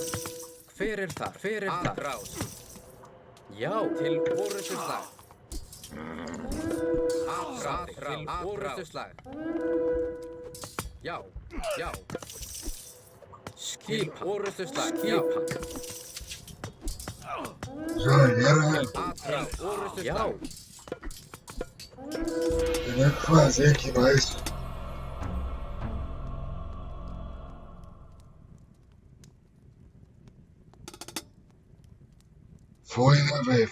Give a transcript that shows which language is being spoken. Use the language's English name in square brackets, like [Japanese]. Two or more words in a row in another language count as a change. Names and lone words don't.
[Icelandic] Hver er þar? Atrás. Já, til orrustuslag. Til orrustuslag. Já. Skip orrustuslag. Skipa. [Portuguese] Já era. [Icelandic] Atrás. Orrustuslag. Já. [Portuguese] Tem o que fazer aqui mais. Foi, né, velho?